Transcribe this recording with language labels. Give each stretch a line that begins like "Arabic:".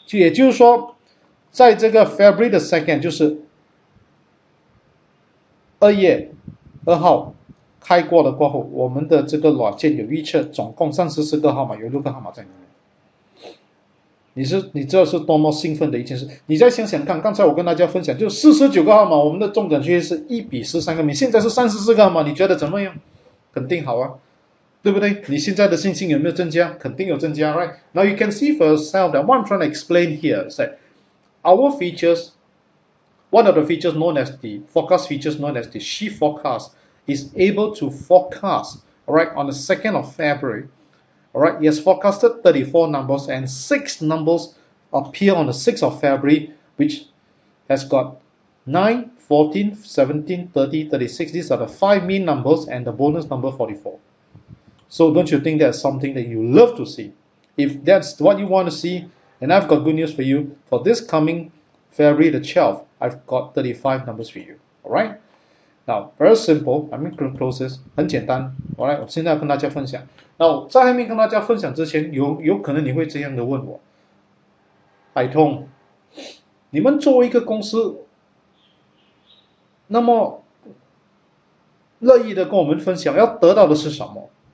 Chinese: 也就是说，在这个 February 的 2nd， 就是2月2号开过了过后，我们的这个软件有预测，总共34个号码，有6个号码在里面。你知道是多么兴奋的一件事。你再想想看，刚才我跟大家分享，就49个号码，我们的中奖几率是1比13个 million， 现在是34个号码，你觉得怎么样？肯定好啊，对不对？你现在的信心有没有增加？肯定有增加 ，right?
English: Now you can see for yourself that what I'm trying to explain here is that our features, one of the features known as the forecast features known as the shift forecast, is able to forecast, alright, on the 2nd of February. Alright, he has forecasted 34 numbers and 6 numbers appear on the 6th of February, which has got 9, 14, 17, 30, 36. These are the 5 mean numbers and the bonus number 44. So don't you think that's something that you love to see? If that's what you want to see, and I've got good news for you. For this coming February the 12th, I've got 35 numbers for you. Alright? Now, very simple. I'm going to close this.
Chinese: 很简单。 Alright， 我现在要跟大家分享。那在还没跟大家分享之前，有可能你会这样的问我：海通，你们作为一个公司，那么乐意的跟我们分享，要得到的是什么？